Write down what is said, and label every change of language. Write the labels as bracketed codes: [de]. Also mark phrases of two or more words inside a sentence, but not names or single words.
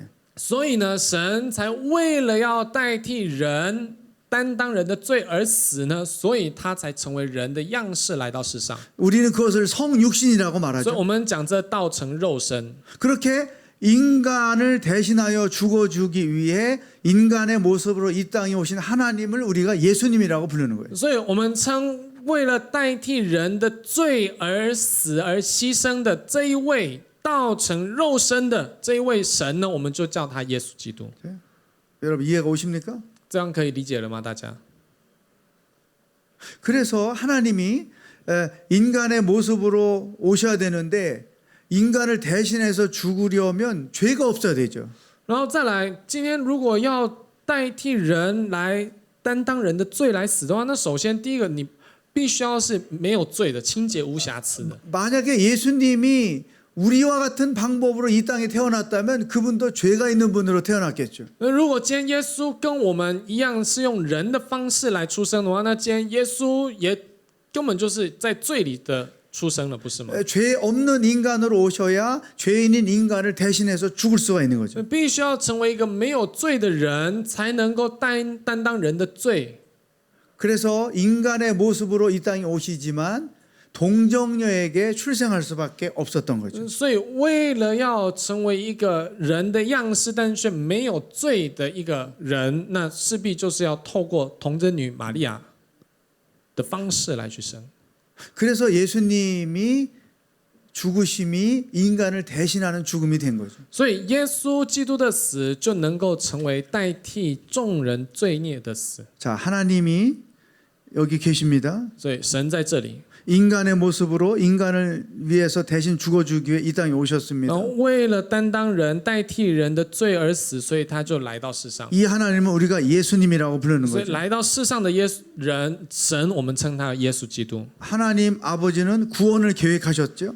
[zh] 所以呢，神才为了要代替人担当人的罪而死呢，所以他才成为人的样式来到世上。 [ko] 우리는 그것을 성육신이라고 所以 말하죠. [zh] 我们讲这道成肉身。 [ko] 그렇게 인간을 대신하여 죽어주기 위해 인간의 모습으로 이 땅에 오신 하나님을 우리가 예수님이라고 부르는 거예요. [zh] 所以我们称为了代替人的罪而死而牺牲的这一位道成肉身的这一位神呢，我们就叫他耶稣基督。 [ko] 여러분 이해가 오십니까? [zh] 这样可以理解了吗？大家？ [ko] 그래서 하나님이 인간의 모습으로 오셔야 되는데 인간을 대신해서 죽으려면 죄가 없어야 되죠. [zh] 然后再来，今天如果要代替人来担当人的罪来死的话，那首先第一个，你必须要是没有罪的、清洁无瑕疵的。 [ko] 만약에 예수님이 우리와 같은 방법으로 이 땅에 태어났다면 그분도 죄가 있는 분으로 태어났겠죠. [zh] 那如果今天耶稣跟我们一样是用人的方式来出生的话，那今天耶稣也根本就是在罪里的出生了，不是吗？ [ko] 죄 없는 인간으로 오셔야 죄인인 인간을 대신해서 죽을 수가 있는 거죠. [zh] 必须要成为一个没有罪的人，才能够担当人的罪。 [ko] 그래서 인간의 모습으로 이 땅에 오시지만 동정녀에게 출생할 수밖에 없었던 거죠. [zh] 所以为了要成为一个人的样式，但却没有罪的一个人，那势必就是要透过童贞女玛利亚的方式来去生。 [ko] 그래서 예수님이 죽으심이 인간을 대신하는 죽음이 된 거죠. [zh] 所以耶稣基督的死就能够成为代替众人罪孽的死。 [ko] 자, 하나님이 여기 계십니다. [zh] 所以神在这里， [ko] 인간의 모습으로 인간을 위해서 대신 죽어주기 위해 이 땅에 오셨습니다. [zh] 然后为了担当人、代替人的罪而死，所以他就来到世上。 [ko] 이 하나님은 우리가 예수님이라고 부르는 所以 거죠. [zh] 来到世上的神，我们称他耶稣基督。 [ko] 하나님 아버지는 구원을 계획하셨죠.